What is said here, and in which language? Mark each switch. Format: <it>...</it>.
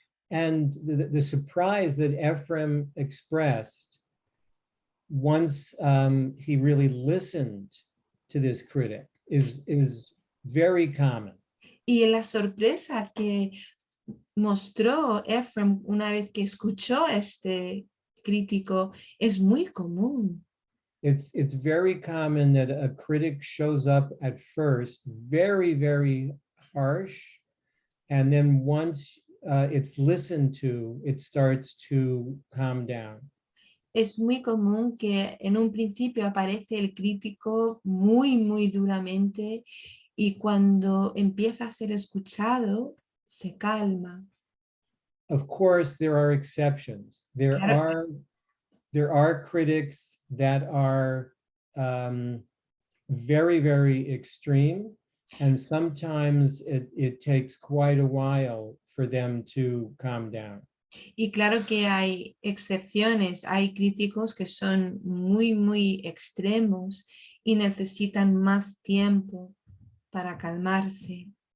<en>And the surprise that Ephraim expressed once he really listened to this critic is very common.</en> <es>Y la sorpresa que mostró Ephraim una vez que escuchó a este crítico es muy común.</es> <en>It's very common that a critic shows up at first very, very harsh, and then once it's listened to, it starts to calm down.</en> <es>Es muy común que en un principio aparece el crítico muy duramente y cuando empieza a ser escuchado, se calma.</es> <en>Of course, there are exceptions. There are critics that are very, very extreme, and sometimes it takes quite a while for them to calm down.</en> <es>Y claro que hay excepciones, hay críticos que son muy extremos y necesitan más tiempo para calmarse.</es>